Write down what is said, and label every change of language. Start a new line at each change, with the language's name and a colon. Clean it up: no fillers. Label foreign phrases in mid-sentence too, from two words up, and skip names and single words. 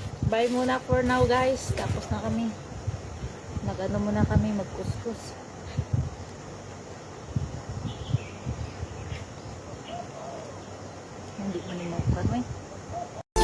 Filipino: Bye muna
English: for now guys.
Filipino: Tapos na kami. Mag-ano muna kami, magkuskus. Hindi mo ni mo